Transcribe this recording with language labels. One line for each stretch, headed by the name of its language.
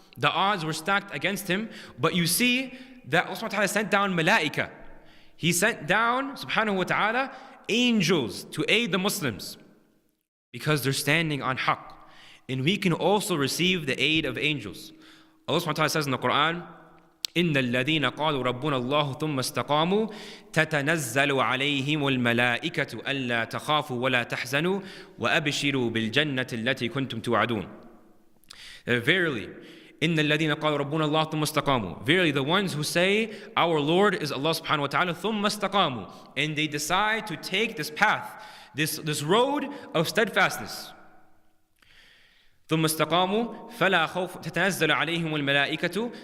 English: The odds were stacked against him, but you see that Allah subhanahu wa ta'ala sent down malaika. He sent down, subhanahu wa ta'ala, angels to aid the Muslims because they're standing on haqq. And we can also receive the aid of angels.
Arabic: Allah subhanahu wa ta'ala says in the Quran, إن الذين قالوا ربنا الله ثم استقاموا تتنزل عليهم الملائكة ألا تخافوا ولا تحزنوا وأبشروا بالجنة التي كنتم توعدون.
English: Verily,
Arabic: إن الذين قالوا ربنا الله ثم استقاموا.
English: Verily, the ones who say our Lord is Allah subhanahu wa ta'ala
Arabic: ثم استقاموا,
English: and they decide to take this path, this road of steadfastness.
Arabic: ثم استقاموا فلا خوف تتنزل عليهم الملائكة.